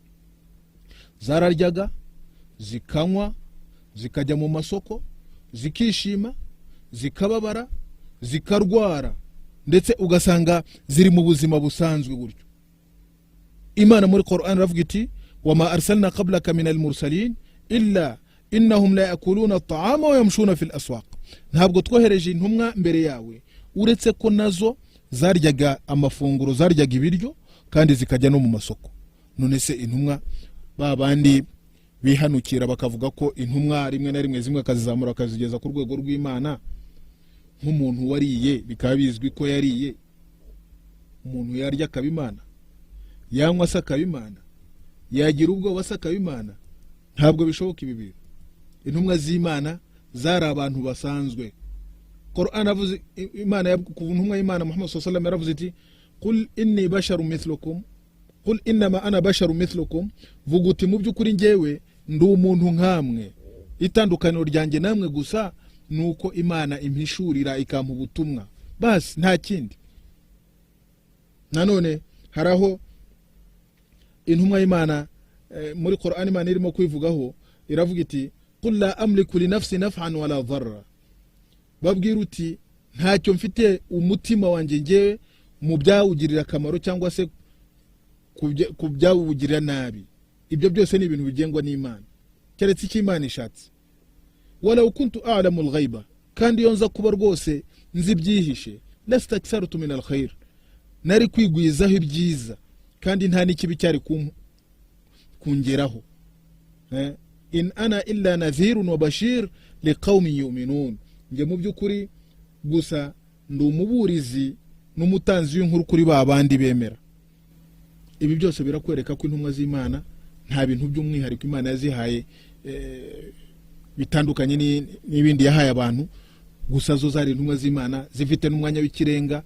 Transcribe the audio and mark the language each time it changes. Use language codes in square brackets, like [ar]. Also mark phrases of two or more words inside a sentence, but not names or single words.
[rw] Zararyaga, zikanywa, zikajya mu masoko, zikishima, zikababara, zikarwara, ndetse ugasanga ziri mu buzima busanzwe gutyo. Imana muri Qur'an iravuga iti [ar] وما أرسلنا قبلك من المرسلين إلا إنهم ليأكلون الطعام ويمشون في الأسواق, [rw] ntabwo twohereje intumwa mbere yawe uretse ko nazo zaryaga amafunguro, zaryaga ibiryo kandi zikajya no mu masoko. None se intumwa babandi bihanukira bakavuga ko intumwa rimwe na rimwe zimwe akazizamura akazigeza ku rwego rw'Imana, nk'umuntu wariye bikaba bizwi ko yariye, umuntu yarya akabimana, yanywa se akabimana, yagira ubwoba se akabimana, ntabwo bishoboka ibi bintu. Intumwa z'Imana zari abantu basanzwe. Qur'an avuze Imana ku ntumwa y'Imana Muhammad [ar] صلى الله عليه وسلم [rw] yaravuze iti [ar] قل إني بشر مثلكم قل إنما أنا بشر مثلكم, [rw] vuga uti mu by'ukuri njyewe ndi umuntu nkamwe, itandukaniro ryanjye namwe gusa nuko Imana impishurira ikampa ubutumwa basi, nta kindi. Nanone haraho intumwa y'Imana muri Qur'an Imana irimo kwivugaho iravuga iti [ar] قل لا أملك لنفسي نفعا ولا ضرا, [rw] babwira uti ntacyo mfite umutima wanjye ngewe mu byawugirira akamaro cyangwa se ku byawugirira nabi. Ibyo byose ni ibintu bigengwa n'Imana keretse icyo Imana ishatse. [ar] ولو كنت أعلم الغيب, [rw] kandi iyo nza kuba rwose nzi byihishe, [ar] لاستكثرت من الخير, [rw] nari kwigwizaho ibyiza kandi nta n'ikibi cyari kungeraho. [ar] إن أنا إلا نذير وبشير لقوم يؤمنون, [rw] nge mu by'ukuri gusa ndi umuburizi n'umutanzi w'inkuru kuri babandi bemera. Ibi byose birakwereka ko intumwa z'Imana nta bintu by'umwihariko Imana yazihaye bitandukanye n'ibindi yahaye abantu, gusa zo zari intumwa z'Imana zifite n'umwanya w'ikirenga.